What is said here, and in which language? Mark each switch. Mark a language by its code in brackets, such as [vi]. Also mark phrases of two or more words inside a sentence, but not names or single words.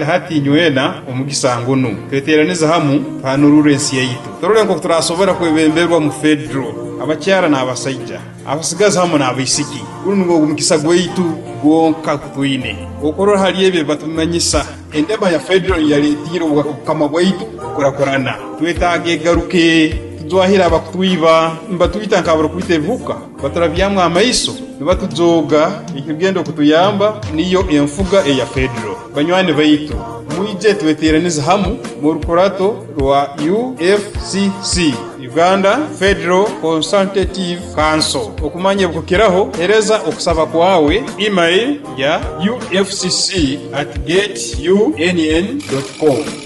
[nyo] hati inywena omugisangunu tweteraneza hamu panurure ensi yaitu torole ngo turasobora kwebemberwa mu federal abakyara na abasajja abasigaza hamu na abisiki kuno ngo mukisa gweitu gonka kutwine okoro hali ebe batumanyisa endema ya federal yali tiro kama gweitu kurakorana twetage garuke twahira abakutwiba mbatwita nkabura kwita evuka batarabyamwe amaiso nibatuzoga ikigendo kutuyamba niyo enfuga eya federal. Banywane baitu mwije tweteraniza hamu mu rukorato rwa UFCC Uganda Federal Consultative Council okumanya bukukiraho hereza okusaba kwawe email ya ufcc@gateunn.com.